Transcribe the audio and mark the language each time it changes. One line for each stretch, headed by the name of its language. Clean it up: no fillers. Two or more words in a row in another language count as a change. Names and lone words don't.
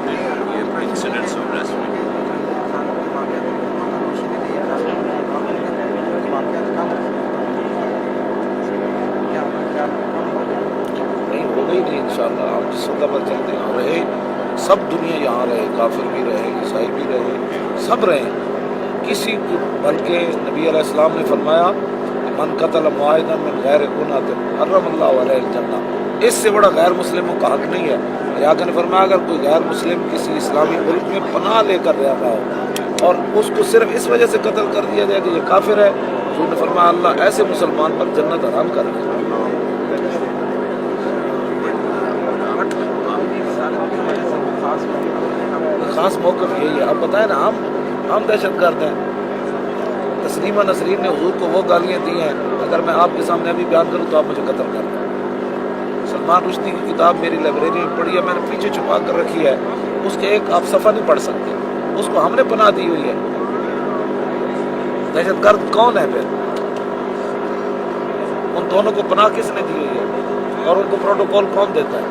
Urdu: نہیں ہو گئی نہیں انشاءاللہ، ہم جس سطح پر چلتے ہیں رہے، سب دنیا یہاں رہے، کافر بھی رہے، عیسائی بھی رہے، سب رہے، کسی کو، بلکہ نبی علیہ السلام نے فرمایا
Arabic: من قتل معاہدا من غیر گناہ حرم اللہ علیہ الجنہ،
Urdu: اس سے بڑا غیر مسلموں کا حق نہیں ہے۔ لیکن نے فرمایا اگر کوئی غیر مسلم کسی اسلامی ملک میں پناہ لے کر رہ رہا ہو اور اس کو صرف اس وجہ سے قتل کر دیا جائے کہ یہ کافر ہے، حضور نے فرمایا اللہ ایسے مسلمان پر جنت حرام کر دے۔ خاص موقف یہی ہے۔ اب بتائیں نا ہم دہشت گرد ہیں، تسلیمہ نسرین نے حضور کو وہ گالیاں دی ہیں، اگر میں آپ کے سامنے ابھی بیان کروں تو آپ مجھے قتل کر دیں۔ سلمان رشدی کی کتاب میری لائبریری میں پڑی ہے، میں نے پیچھے چھپا کر رکھی ہے، اس کے ایک آپ صفحہ نہیں پڑھ سکتے، اس کو ہم نے پناہ دی ہوئی ہے. دہشت گرد کون ہے پھر? ان دونوں کو پناہ کس نے دی ہوئی ہے اور ان کو پروٹوکول کون دیتا ہے?